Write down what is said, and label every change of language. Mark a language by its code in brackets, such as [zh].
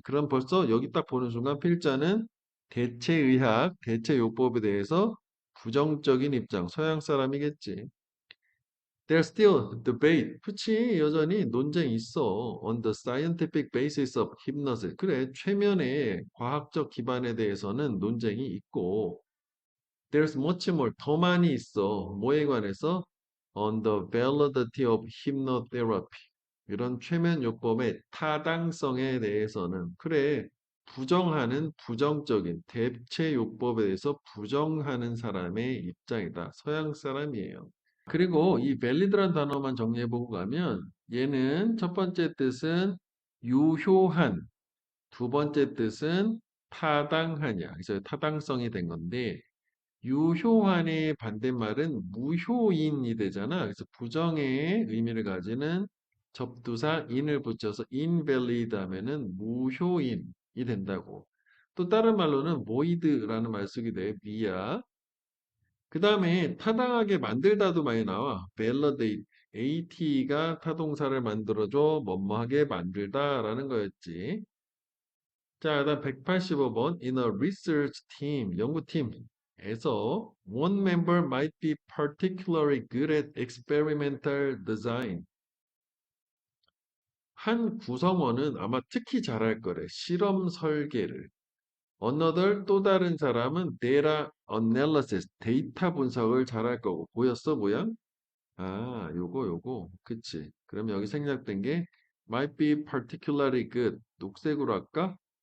[ko] 그럼 벌써 여기 딱 보는 순간 필자는 대체의학, 대체요법에 대해서 부정적인 입장, 서양 사람이겠지. [en] There's still debate. [ko] 그치, 여전히 논쟁이 있어. [en] On the scientific basis of hypnosis. [ko] 그래, 최면의 과학적 기반에 대해서는 논쟁이 있고, [en] There's much more. [ko] 더 많이 있어. 뭐에 관해서? [en] On the validity of hypnotherapy. [ko] 이런 최면 요법의 타당성에 대해서는 그래 부정하는 부정적인 대체 요법에 대해서 부정하는 사람의 입장이다. 서양 사람이에요. 그리고 이 valid란 단어만 정리해 보고 가면 얘는 첫 번째 뜻은 유효한, 두 번째 뜻은 타당하냐. 그래서 타당성이 된 건데 유효한의 반대말은 무효인이 되잖아. 그래서 부정의 의미를 가지는 접두사 in을 붙여서 invalid 하면은 무효인이 된다고. 또 다른 말로는 void라는 말 쓰게 돼. via. 그 다음에 타당하게 만들다도 많이 나와. validate, AT가 타동사를 만들어줘 뭐뭐하게 만들다라는 거였지. 자, 그다음 185번 [en] in a research team [ko] 연구팀에서 [en] one member might be particularly good at experimental design. [ko] 한 구성원은 아마 특히 잘할 거래. 실험 설계를. Another 또 다른 사람은 [en] data analysis [ko] 데이터 분석을 잘할 거고. 보였어, 모양? 아, 요거. 그치. 그럼 여기 생략된 게 [en] might be particularly good. [ko] 녹색으로 할까?